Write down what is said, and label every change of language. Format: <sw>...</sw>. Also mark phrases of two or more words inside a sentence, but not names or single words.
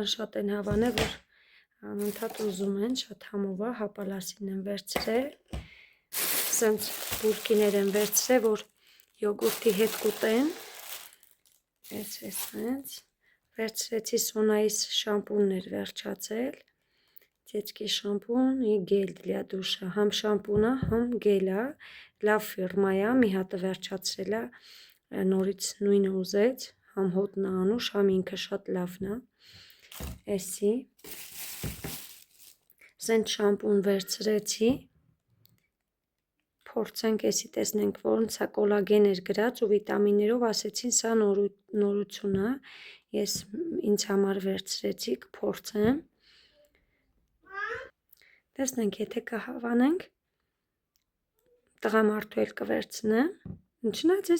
<hy>շատ են հավանել, որ անընդհատ ուզում են, շատ համով է, հապալասին են վերցրել։ Սենց բուրկիներ են վերցրել, որ յոգուրտի հետ կուտեն։ Ես սենց վերցրեցի Սոնայիս շամպուններ վերջացել։</hy> <ru>Детский шампунь и гель для душа։</ru> <hy>Համ շամպունա, համ գելա, լավ ֆիրմա է, մի հատը վերջացրել է, նորից նույնը ուզեց, համ հոտնա անուշ, համ ինքը շատ լավն է։ Էսի։ Սենց շամպուն վերցրեցի։ Փորձենք էսի տեսնենք, որոնց է կոլագեն էր գրած ու վիտամիններով ասեցին սա նորություն է։ Ես ինձ համար վերցրեցի, կփորձեմ։ Տեսնենք, եթե կհավանենք, տղամարդու էլ կվերցնեմ։ Ինչնայց ես</hy>